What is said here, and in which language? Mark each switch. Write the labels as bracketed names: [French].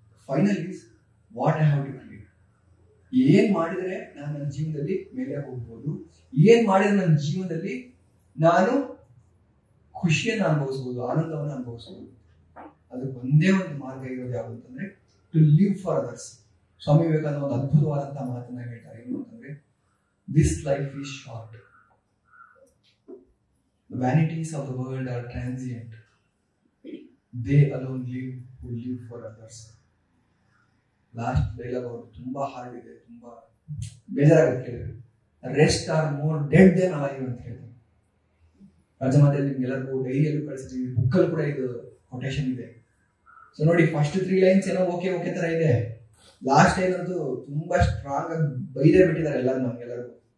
[English] Final is what I have to create. [Kannada] ಏನ್ ಮಾಡಿದ್ರೆ ನಾನು ನನ್ನ ಜೀವನದಲ್ಲಿ ಮೇಲೆ ಹೋಗ್ಬೋದು, ಏನ್ ಮಾಡಿದ್ರೆ ನನ್ನ ಜೀವನದಲ್ಲಿ ನಾನು ಖುಷಿಯನ್ನು ಅನುಭವಿಸ್ಬೋದು, ಆನಂದವನ್ನು ಅನುಭವಿಸ್ಬೋದು. ಅದಕ್ಕೆ ಒಂದೇ ಒಂದು ಮಾರ್ಗ ಇರೋದು ಯಾವುದು ಅಂತಂದ್ರೆ [English] To live for others. [Kannada] Swami Vivekananda ಒಂದು ಅದ್ಭುತವಾದಂತಹ ಮಾತನ್ನ ಹೇಳ್ತಾರೆ. ಏನು ಅಂತಂದ್ರೆ, [English] This life is short, the vanities of the world are transient, they alone live who live for others. [Kannada] Last dialogue ಅವರು ತುಂಬಾ ಹಾರ್ಡ್ ಇದೆ, ತುಂಬಾ ಬೇಜಾರಾಗುತ್ತೆ ಕೇಳಿದ್ರೆ. [English] rest are more dead than alive [Kannada] ಅಂತ ಹೇಳ್ತಾರೆ. ರಾಜಮಾತೆಯಲ್ಲಿ ನಿಮ್ಗೆಲ್ಲರಿಗೂ ಡೈರಿಯಲ್ಲೂ ಕಳಿಸಿದ್ವಿ, ಬುಕ್ಕಲ್ಲಿ ಕೂಡ ಇದು ಕೊಟೇಶನ್ ಇದೆ. ಸೊ ನೋಡಿ, ಫಸ್ಟ್ 3 ಲೈನ್ಸ್ ಏನೋ ಓಕೆ ಓಕೆ ತರ ಇದೆ. ಲಾಸ್ಟ್ ಲೈನ್ ಅಂತೂ ತುಂಬಾ ಸ್ಟ್ರಾಂಗ್ ಆಗಿ ಬೈದೇ ಬಿಟ್ಟಿದ್ದಾರೆ ಎಲ್ಲರೂ ನಮ್ಗೆಲ್ಲರಿಗೂ.